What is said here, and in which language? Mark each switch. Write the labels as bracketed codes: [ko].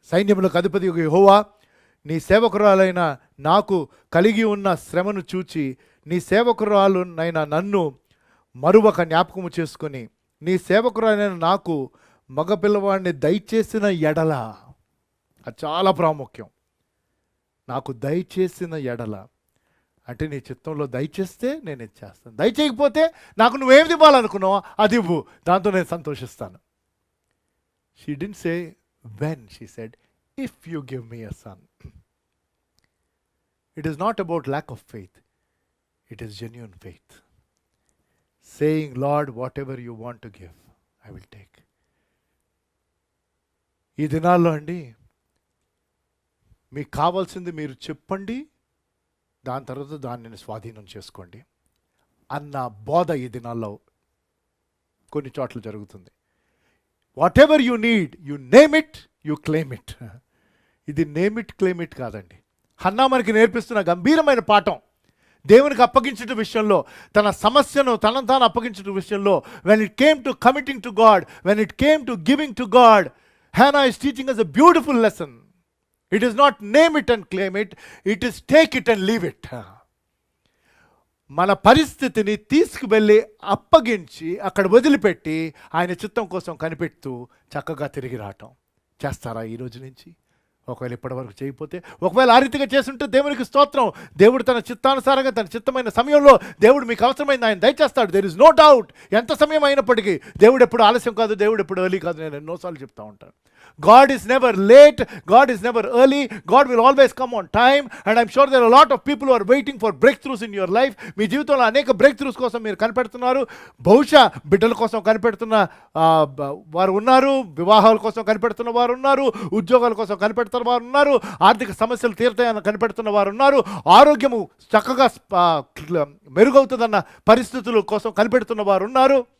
[te] సైన్యములకు అధిపతి యెహోవా, నీ సేవకురాలైన నాకు కలిగి ఉన్న శ్రమను చూచి నీ సేవకురాలునైన నన్ను మరువక జ్ఞాపకము చేసుకొని నీ సేవకురాలైన నాకు మగపిల్లవాడిని దయచేసిన ఎడల. అది చాలా ప్రాముఖ్యం. నాకు దయచేసిన ఎడల అంటే నీ చిత్తంలో దయచేస్తే నేను ఇచ్చేస్తాను, దయచేయకపోతే నాకు నువ్వేమిది ఇవ్వాలనుకున్నావో అది ఇవ్వు, దాంతో నేను సంతోషిస్తాను. [en] She didn't say when, she said, if you give me a son. It is not about lack of faith, it is genuine faith. Saying, Lord, whatever you want to give, I will take. [te] ఈ దినాల్లో అండి, మీకు కావాల్సింది మీరు చెప్పండి, దాని తర్వాత దానిని స్వాధీనం చేసుకోండి అన్న బోధ ఈ దినాల్లో కొన్ని చోట్ల జరుగుతుంది. [en] Whatever you need, you name it, you claim it. ఇది name it claim it కాదండి. [te] హన్నా మనకి నేర్పిస్తున్న గంభీరమైన పాఠం. దేవునికి అప్పగించట విషయంలో, [en] తన సమస్యను తనను తాను అప్పగించట విషయంలో, when it came to committing to God, when it came to giving to God, Hannah is teaching us a beautiful lesson. It is not name it and claim it, it is take it and leave it. [te] మన పరిస్థితిని తీసుకువెళ్ళి అప్పగించి అక్కడ వదిలిపెట్టి ఆయన చిత్తం కోసం కనిపెడుతూ చక్కగా తిరిగి రావటం. చేస్తారా ఈ రోజు నుంచి? ఒకవేళ ఇప్పటివరకు చేయకపోతే, ఒకవేళ ఆ రీతిగా చేస్తుంటే దేవునికి స్తోత్రం. దేవుడు తన చిత్తానుసారంగా తన చిత్తమైన సమయంలో దేవుడు మీకు అవసరమైంది ఆయన దయచేస్తాడు. [en] There is no doubt. [te] ఎంత సమయం అయినప్పటికీ దేవుడు ఎప్పుడు ఆలస్యం కాదు, దేవుడు ఎప్పుడు ఎర్లీ కాదు. నేను ఎన్నోసార్లు చెప్తా ఉంటాను. [en] God is never late, God is never early, God will always come on time, and I'm sure there are a lot of people who are waiting for breakthroughs in your life. [te] మీ జీవితంలో అనేక breakthroughs కోసం మీరు కనిపెడుతున్నారు. బహుశా బిడ్డల కోసం కనిపెడుతున్న వారు ఉన్నారు, వివాహాల కోసం కనిపెడుతున్న వారు ఉన్నారు, ఉద్యోగాల కోసం కనిపెడుతున్న వారు ఉన్నారు, ఆర్థిక సమస్యలు తీరుతాయని కనిపెడుతున్న వారు ఉన్నారు, ఆరోగ్యము చక్కగా మెరుగవుతుందన్న పరిస్థితుల కోసం కనిపెడుతున్న వారు ఉన్నారు.